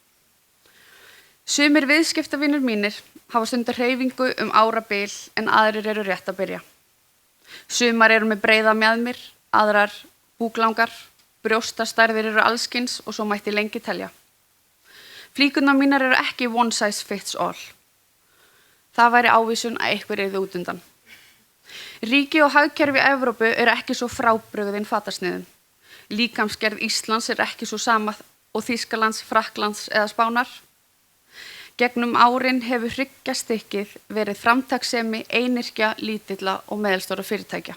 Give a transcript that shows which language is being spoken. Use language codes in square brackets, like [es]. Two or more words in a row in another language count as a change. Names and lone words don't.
[is] Sumir viðskiptavinir mínir hafa stundar hreyfingu árabil en aðrir eru rétt að byrja. Sumar eru með breiða mjaðmir, aðrar búklangar, brjóstastærðir eru allskins og svo mætti lengi telja. Flíkurnar mínar eru ekki [en] one size fits all. [is] Það væri ávísun að einhver yrði út undan. Ríki og hagkerfi Evrópu ekki svo frábrugðin fatasniðum. Líkamsgerð Íslands ekki svo sama og Þýskalands, Frakklands eða Spánar. Gegnum árin hefur hryggjastykkið verið framtakssemi einyrkja, lítilla og meðalstóra fyrirtækja.